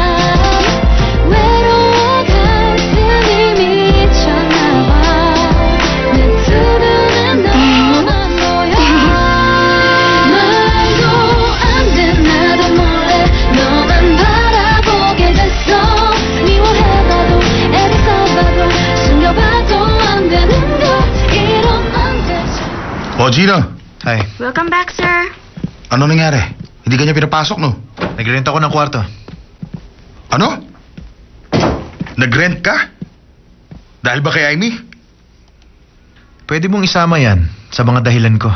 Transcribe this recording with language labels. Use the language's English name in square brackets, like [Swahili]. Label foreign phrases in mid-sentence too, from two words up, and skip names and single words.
[Korean] 외로워 가슴이 미쳐나와 내 두 눈에 너만 보여 말도 안 돼 나도 몰래 너만 바라보게 됐어 미워해봐도 애써봐도 숨겨봐도 안 되는 것 이런 안 되죠 [Filipino] O, Gina. [English] Hi. Welcome back, sir. [Filipino] Ano nangyari? Hindi ka niya pinapasok, no? Nag-rent ako ng kwarto. Ano? Nag-rent ka? Dahil ba kay Amy? Pwede mong isama yan sa mga dahilan ko.